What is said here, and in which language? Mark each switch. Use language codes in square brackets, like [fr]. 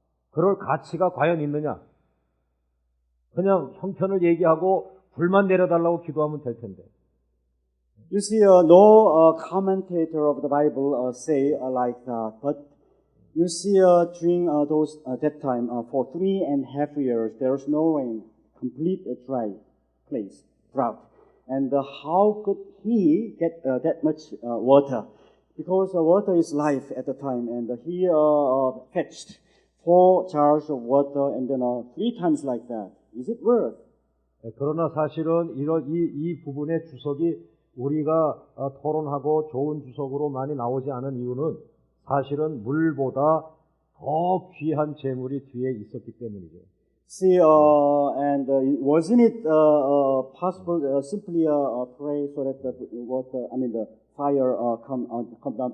[ko] 그럴 가치가 과연 있느냐? 그냥 형편을 얘기하고 불만 내려달라고 기도하면 될 텐데. [en] You see, no commentator of the Bible say like that, but you see, during that time, for 3.5 years, there was no rain, complete dry place, drought. And how could he get that much water? Because water is life at the time, and he fetched 4 jars of water, and then 3 times like that. Is it worth? [ko] 그러나 사실은 이 부분의 주석이 우리가 토론하고 좋은 주석으로 많이 나오지 않은 이유는 사실은 물보다 더 귀한 재물이 뒤에 있었기 때문이죠. [en] See, and wasn't it possible simply pray so that the water, the fire come down?